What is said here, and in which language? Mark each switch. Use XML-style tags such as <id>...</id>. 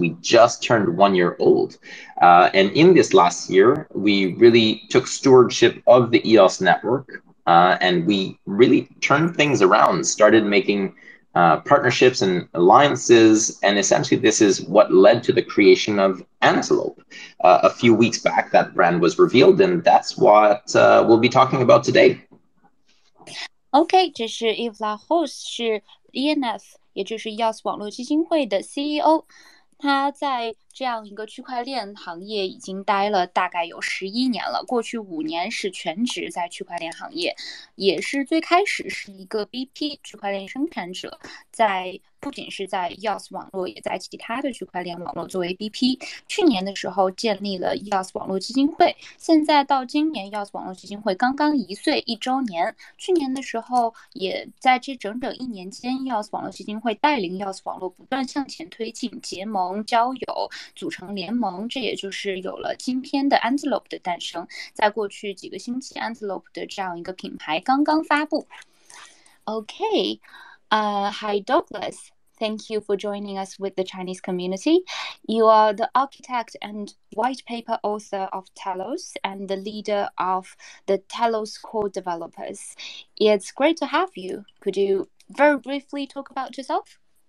<en>We just turned 1 year old. And in this last year, we really took stewardship of the EOS network, and we really turned things around, started making partnerships and alliances, and essentially this is what led to the creation of Antelope. A few weeks back, that brand was revealed, and that's what we'll be talking about today.</en> <zh>OK， 这是 Yves Rose， 是 ENF， 也就是 EOS 网络基金会的 CEO。他在这样一个区块链行业已经待了大概有11年了，过去5年是全职在区块链行业，也是最开始是一个 BP 区块链生产者，不仅是在 EOS 网络，也在其他的区块链网络作为 BP。去年的时候建立了 EOS 网络基金会，现在到今年 EOS 网络基金会刚刚1岁1周年。去年的时候，也在这整整1年间 ，EOS 网络基金会带领 EOS 网络不断向前推进，结盟、交友、组成联盟，这也就是有了今天的 Antelope 的诞生。在过去几个星期 ，Antelope 的这样一个品牌刚刚发布。</zh> <en>Okay, hi Douglas. Thank you for joining us with the Chinese community. You are the architect and white paper author of Telos and the leader of the Telos core developers. It's great to have you. Could you very briefly talk about yourself?</en>